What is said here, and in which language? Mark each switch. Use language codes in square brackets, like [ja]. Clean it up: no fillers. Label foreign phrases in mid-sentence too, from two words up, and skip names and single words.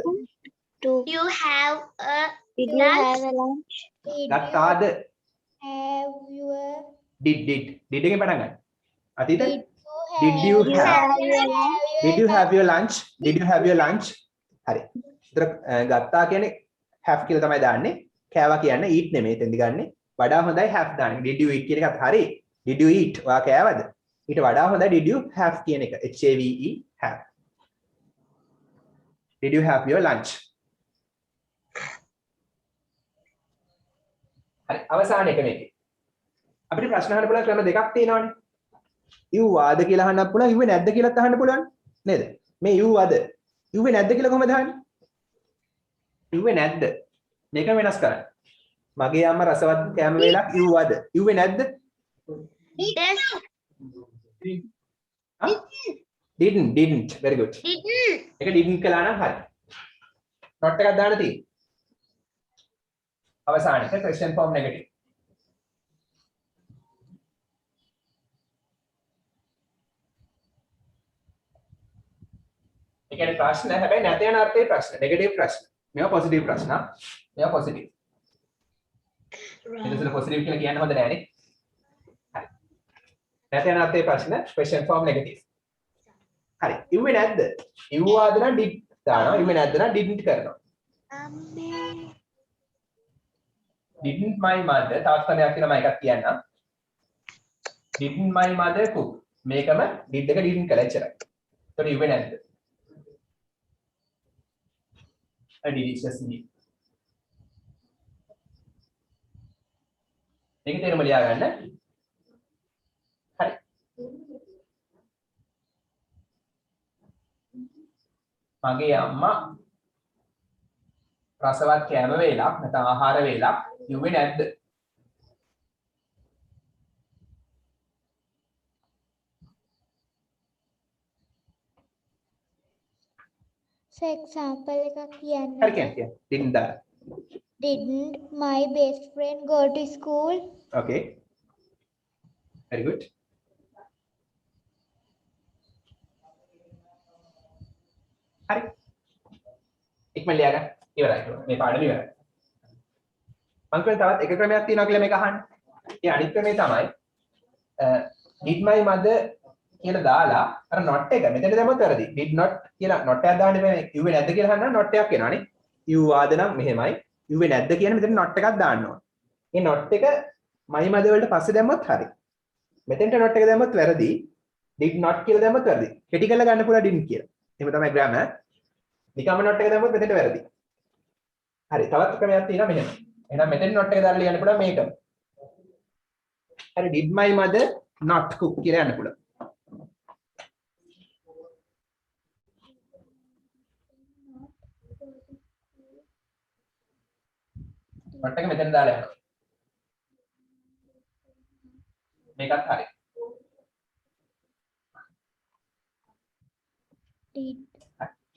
[en] You have a Did you lunch? have a lunch? [si] ගත්තාද? [en] Have your [si] did එකෙන් පටන් ගන්න. අතීත [en] Did you Did you have Did you have your lunch? Did you have your lunch? [si] හරි. ඒතර ගත්තා කියන්නේ have කියලා තමයි දාන්නේ. කෑවා කියන්නේ eat නෙමෙයි එතෙන්දි ගන්නෙ. වඩා හොඳයි have දාන්නේ. [en] Did you eat [si] කියන එකත් හරි. [en] Did you eat? [si] ඔයා කෑවද? ඊට වඩා හොඳයි [en] did you have [si] කියන එක. [en] have have. Did you have your lunch? [si] හරි අවසාන එක මේකේ. අපිට ප්‍රශ්න අහන්න පුළුවන් ක්‍රම දෙකක් තියෙනවානේ. ඉව්වාද කියලා අහන්නත් පුළුවන්, ඉව්වේ නැද්ද කියලාත් අහන්න පුළුවන්. නේද? මේ ඉව්වාද? ඉව්වේ නැද්ද කියලා කොහමද අහන්නේ? ඉව්වේ නැද්ද? මේක වෙනස් කරන්න. මගේ අම්මා රසවත් කෑම වේලක් ඉව්වාද? ඉව්වේ නැද්ද? [en] Yes. didn't very good. Didn't. [si] ඒක didn't කළා නම් හරි. not එකක් දාන්න තියෙන්නේ. අවසාන එක [en] question form negative. [si] ඒ කියන්නේ ප්‍රශ්න හැබැයි නැත යන අර්ථයේ ප්‍රශ්න. negative ප්‍රශ්න. මේවා positive ප්‍රශ්න. මේවා positive. එතකොට positive කියලා කියන්න හොඳ නෑනේ. හරි. නැත යන අර්ථයේ ප්‍රශ්න [en] question form negative. [si] හරි. ඉව්වේ නැද්ද? ඉව්වාද නම් did දානවා. ඉව්වේ නැද්ද නම් didn't කරනවා. [en] Didn't my mother [si] තවත් කණයක් කියලා මම එකක් කියන්නම්. [en] Didn't my mother cook? [si] මේකම did එක didn't කළා එච්චරයි. ඒතකොට ඉව්වේ නැද්ද? [en] a delicious meal. [si] මේක තේරුම ලියා ගන්න. හරි. මගේ අම්මා රසවත් කෑම වේලක් නැත්නම් ආහාර වේලක් යුවේ නැද්ද? So example එකක් කියන්න. හරි කියන්න. didn't දාන්න. [en] Didn't my best friend go to school? Okay. Very good. [si] හරි. ඉක්මන ලියා ගන්න. ඉවරයි. මේ පාඩම ඉවරයි. මම කියන්නේ තවත් එක ක්‍රමයක් තියෙනවා කියලා මේක අහන්න. ඒ අනිත් ක්‍රමය තමයි [en] did my mother [si] කියලා දාලා අර not එක මෙතන දැම්මොත් වැරදි. [en] did not [si] කියලා not එකක් දාන්න බෑ. ඉුවේ නැද්ද කියලා අහන්න not එකක් එනවානේ. ඉුවාද නම් මෙහෙමයි. ඉුවේ නැද්ද කියන මෙතන not එකක් දාන්න ඕන. මේ not එක [en] my mother [si] වලට පස්සේ දැම්මොත් හරි. මෙතෙන්ට not එක දැම්මොත් වැරදි. [en] did not [si] කියලා දැම්මොත් වැරදි. කෙටි කරලා ගන්න පුළුවන් didn't කියලා. එහෙම තමයි grammar. නිකම්ම not එක දැම්මොත් මෙතෙන්ට වැරදි. හරි. තවත් ක්‍රමයක් තියෙනවා මෙහෙම. එහෙනම් මෙතෙන් not එක දාලා ලියන්න පුළුවන් මේකම. හරි [en] did my mother not cook [si] කියලා යන්න පුළුවන්. not එක මෙතෙන් දාලා යනවා. මේකත් හරි. [en] did